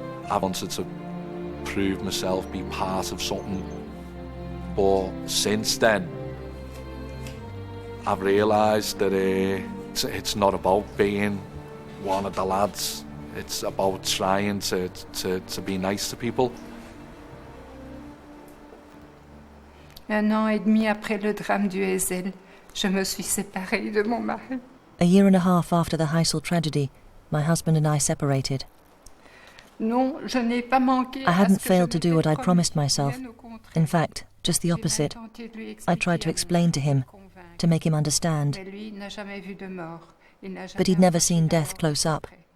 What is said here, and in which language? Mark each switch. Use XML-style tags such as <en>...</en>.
<en>I wanted to prove myself, be part of something. But since then, I've realised that it's not about being one of the lads. It's about trying to be nice to people.</en> <fr>1 an et demi après le drame du Heysel, je me suis séparée de mon mari.</fr> <en>A year and a half after the Heysel tragedy, my husband and I separated.</en> <fr>Non, je n'ai pas manqué.</fr> <en>I hadn't failed to do what I'd promised myself. In fact, just the opposite. I tried to explain to him, to make him understand. But he'd never seen death close up.</en>